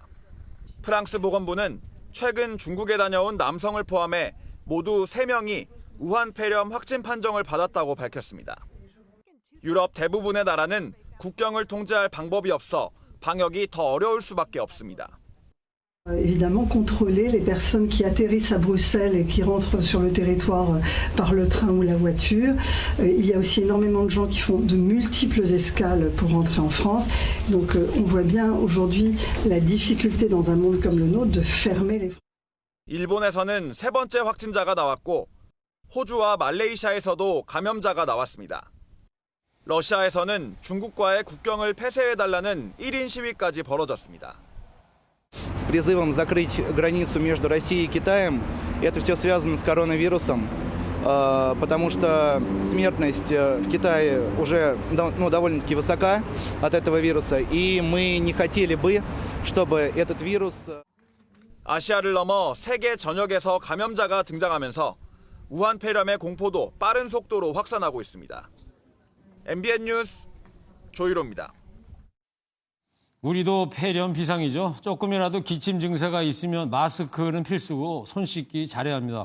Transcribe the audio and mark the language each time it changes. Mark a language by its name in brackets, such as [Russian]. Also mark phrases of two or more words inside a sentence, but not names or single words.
[Korean] 프랑스 보건부는 최근 중국에 다녀온 남성을 포함해 모두 3명이 우한 폐렴 확진 판정을 받았다고 밝혔습니다. 유럽 대부분의 나라는 국경을 통제할 방법이 없어 방역이 더 어려울 수밖에 없습니다. [French] Évidemment, contrôler les personnes qui atterrissent à Bruxelles et qui rentrent sur le territoire par le train ou la voiture. Il y a aussi énormément de gens qui font de multiples escales pour rentrer en France. Donc on voit bien aujourd'hui la difficulté dans un monde comme le nôtre de fermer les frontières. [Korean] 일본에서는 3번째 확진자가 나왔고 호주와 말레이시아에서도 감염자가 나왔습니다. 러시아에서는 중국과의 국경을 폐쇄해달라는 1인 시위까지 벌어졌습니다. [Russian] С призывом закрыть границу между Россией и Китаем. Это все связано с коронавирусом, потому что смертность в Китае уже довольно-таки высока от этого вируса, и мы не хотели бы, чтобы этот вирус... [Korean] 아시아를 넘어 세계 전역에서 감염자가 등장하면서 우한 폐렴의 공포도 빠른 속도로 확산하고 있습니다. MBN 뉴스 조희로입니다. 우리도 폐렴 비상이죠. 조금이라도 기침 증세가 있으면 마스크는 필수고 손 씻기 잘해야 합니다.